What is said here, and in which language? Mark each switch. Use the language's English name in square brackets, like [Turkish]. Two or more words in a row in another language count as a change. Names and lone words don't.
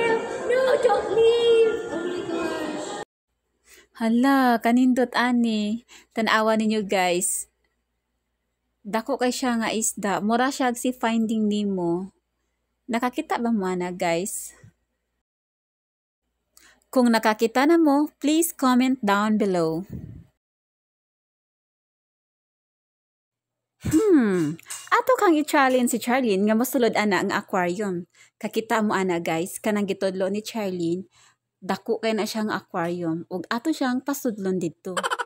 [English] No, don't leave. Oh my gosh. [Cebuano] Hala, kanindot ani. Tan-awa ninyo guys. Dako kay siya nga isda. Mura siya si Finding Nemo. Nakakita ba mo na guys? Kung nakakita na mo, [English] please comment down below. [Cebuano] Ato kang i-challenge si Charlene nga mosulod ana ang aquarium. Kakita mo ana guys, kanang gitudlo ni Charlene, dako kay na siyang aquarium ug ato siyang pasudlon didto.